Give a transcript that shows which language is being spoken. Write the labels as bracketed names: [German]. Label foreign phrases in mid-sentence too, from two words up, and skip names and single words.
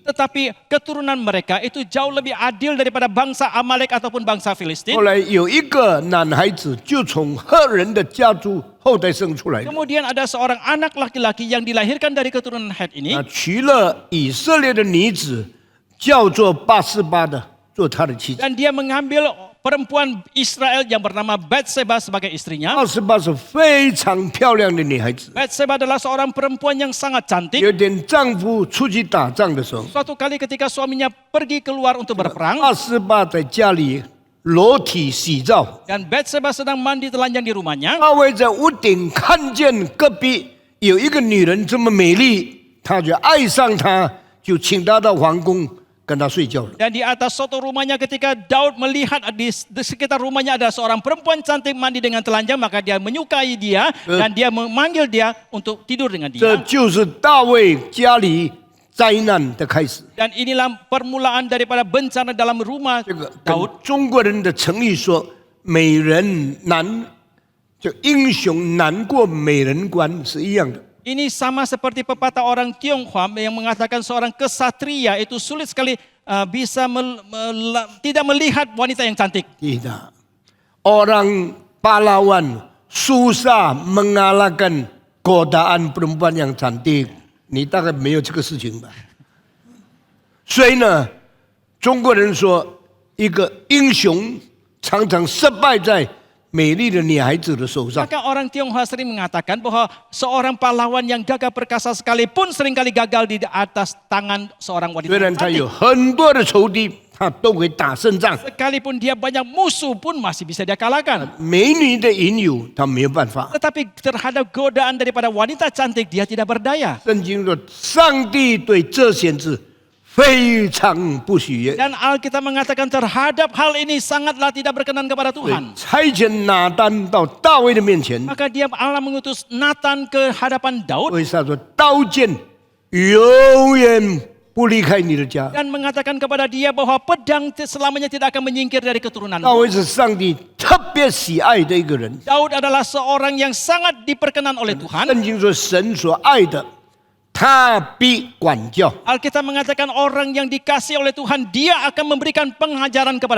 [Indonesian] Tetapi keturunan mereka itu jauh lebih adil daripada bangsa Amalek ataupun bangsa Filistin. [Chinese] 后来有一个男孩子就从赫人的家族后代生出来的， [Indonesian] Kemudian ada seorang anak laki-laki yang dilahirkan dari keturunan Het ini. [Chinese] 娶了以色列的女子，叫做八十八的，做他的妻子。 [Indonesian] Dan dia mengambil perempuan Israel yang bernama Batseba sebagai istrinya. [Chinese] 八十八是非常漂亮的女孩子。 [Indonesian] Batseba adalah seorang perempuan yang sangat cantik. [Chinese] 有点丈夫出去打仗的时候， [Indonesian] Suatu kali ketika suaminya pergi keluar untuk berperang, [Chinese] 八十八在家里裸体洗澡。 [Indonesian] dan Batseba sedang mandi telanjang di rumahnya. [Chinese] 大卫在屋顶看见隔壁有一个女人这么美丽，他就爱上她，就请她到皇宫跟她睡觉了。 [Indonesian] Dan di atas soto rumahnya ketika Daud melihat di sekitar rumahnya ada seorang perempuan cantik mandi dengan telanjang, maka dia menyukai dia dan dia memanggil dia untuk tidur dengan [Chinese] 这 [Indonesian] dia. [Chinese] 就是大卫家里灾难的开始。 [Indonesian] Dan inilah permulaan daripada bencana dalam rumah [Chinese] 这个跟 [Indonesian] Daud. [Chinese] 中国人的成语说“美人难”，就英雄难过美人关是一样的。 [Indonesian] Ini sama seperti pepatah orang Tionghoa yang mengatakan seorang kesatria itu sulit sekali bisa tidak melihat wanita yang cantik. Tidak. Orang pahlawan susah mengalahkan godaan perempuan yang cantik。 [Chinese] 你大概没有这个事情吧？所以呢，中国人说一个英雄常常失败在美丽的女孩子的手上。 [Indonesian] Maka orang Tionghoa sering mengatakan bahwa seorang pahlawan yang gagah perkasa sekalipun seringkali gagal di atas tangan seorang wanita [Chinese] 虽然 [Indonesian] yang [Chinese] 他 [Indonesian] cantik. [Chinese] 有很多的仇敌，他都会打胜仗。 [Indonesian] Sekalipun dia banyak musuh pun masih bisa dia kalahkan. [Chinese] 美女的引诱，他没有办法。 [Indonesian] Tetapi terhadap godaan daripada wanita cantik dia tidak berdaya. [Chinese] 圣经说，上帝对这先知非常不喜悦， [Indonesian] Dan Alkitab mengatakan terhadap hal ini sangatlah tidak berkenan kepada [Chinese] 所以 [Indonesian] Tuhan. [Chinese] 差遣拿单到大卫的面前， [Indonesian] Maka dia Allah mengutus Nathan ke hadapan Daud [Chinese] 为他说：“刀剑永远不离开你的家。 [Indonesian] dan mengatakan kepada dia bahwa pedang selamanya tidak akan menyingkir dari keturunan. [Chinese] 大卫是上帝特别喜爱的一个人。 [Indonesian] Daud adalah seorang yang sangat diperkenan oleh Tuhan. [Chinese] 圣经说，神所爱的，他必管教。 [Indonesian] Alkitab mengatakan orang yang dikasih oleh Tuhan, dia akan memberikan pengajaran kepada